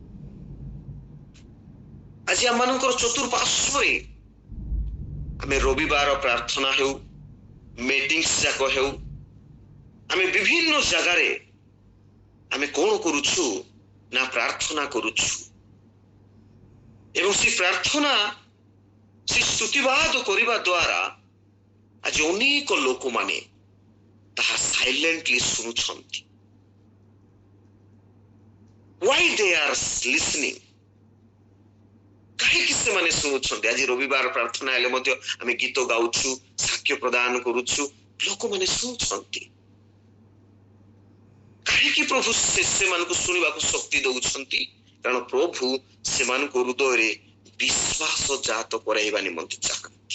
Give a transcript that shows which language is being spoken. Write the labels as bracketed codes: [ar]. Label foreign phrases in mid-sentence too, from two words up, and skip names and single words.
[or] ଆଜି ଆମମାନଙ୍କର ଚତୁଃପାର୍ଶ୍ୱରେ ଆମେ ରବିବାର ପ୍ରାର୍ଥନା ହେଉ, ମିଟିଂସ୍ ଯାକ ହେଉ, ଆମେ ବିଭିନ୍ନ ଜାଗାରେ ଆମେ କଣ କରୁଛୁ ନା ପ୍ରାର୍ଥନା କରୁଛୁ। ଏବଂ ସେ ପ୍ରାର୍ଥନା, ସେ ସ୍ତୁତିବାଦ କରିବା ଦ୍ୱାରା ଆଜି ଅନେକ ଲୋକମାନେ ତାହା ସାଇଲେଣ୍ଟଲି ଶୁଣୁଛନ୍ତି। [en] Why they are listening? [or] କାହିଁକି ସେମାନେ ଶୁଣୁଛନ୍ତି? ଆଜି ରବିବାର ପ୍ରାର୍ଥନା ହେଲେ ମଧ୍ୟ ଆମେ ଗୀତ ଗାଉଛୁ, ସାକ୍ଷ୍ୟ ପ୍ରଦାନ କରୁଛୁ, ଲୋକମାନେ ଶୁଣୁଛନ୍ତି। କାହିଁକି ପ୍ରଭୁ ସେମାନଙ୍କୁ ଶୁଣିବାକୁ ଶକ୍ତି ଦଉଛନ୍ତି? କାରଣ ପ୍ରଭୁ ସେମାନଙ୍କ ହୃଦୟରେ ବିଶ୍ୱାସ ଜାତ କରାଇବା ନିମନ୍ତେ ଚାହାନ୍ତି।